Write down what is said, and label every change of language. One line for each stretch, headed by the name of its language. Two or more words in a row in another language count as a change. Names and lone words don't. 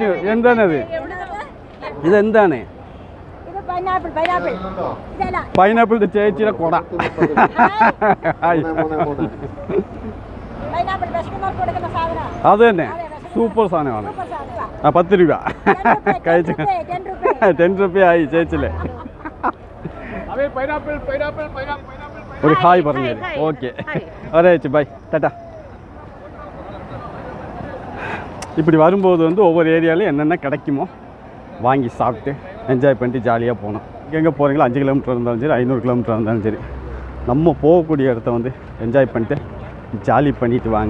Malayalam: എന്താണത്? ഇതെന്താണ്? പൈനാപ്പിൾ ചേച്ചിയുടെ കൊട. അത് തന്നെ, സൂപ്പർ സാധനമാണ്. ആ 10 രൂപ കഴിച്ചു. 10 രൂപയായി ചേച്ചിലെ. ഒരു ഹായ് പറഞ്ഞു.
Tamil: ஓகே, வரேச்சு, பாய், டாட்டா. இப்படி வரும்போது வந்து ஒவ்வொரு ஏரியாலையும் என்னென்ன கிடைக்குமோ வாங்கி சாப்பிட்டு என்ஜாய் பண்ணிட்டு ஜாலியாக போகணும். எங்கே போகிறீங்களோ 5 கிலோமீட்டர் இருந்தாலும் சரி, 500 கிலோமீட்டர் இருந்தாலும் சரி, நம்ம போகக்கூடிய இடத்த வந்து என்ஜாய் பண்ணிட்டு ஜாலி பண்ணிட்டு வாங்க.